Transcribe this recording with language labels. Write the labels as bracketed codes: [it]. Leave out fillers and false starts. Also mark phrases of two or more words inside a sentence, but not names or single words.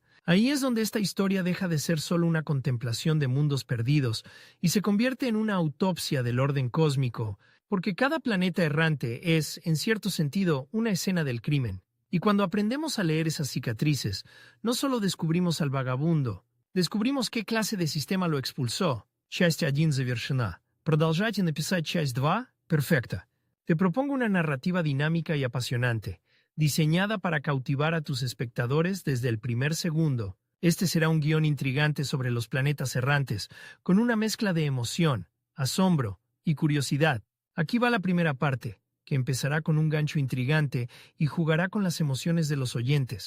[es] Ahí es donde esta historia deja de ser solo una contemplación de mundos perdidos y se convierte en una autopsia del orden cósmico, porque cada planeta errante es, en cierto sentido, una escena del crimen. Y cuando aprendemos a leer esas cicatrices, no solo descubrimos al vagabundo, descubrimos qué clase de sistema lo expulsó. [ru] Часть 1 завершена. Продолжайте написать часть 2. [es] Perfecta. Te propongo una narrativa dinámica y apasionante, diseñada para cautivar a tus espectadores desde el primer segundo. Este será un guión intrigante sobre los planetas errantes, con una mezcla de emoción, asombro y curiosidad. Aquí va la primera parte, que empezará con un gancho intrigante y jugará con las emociones de los oyentes.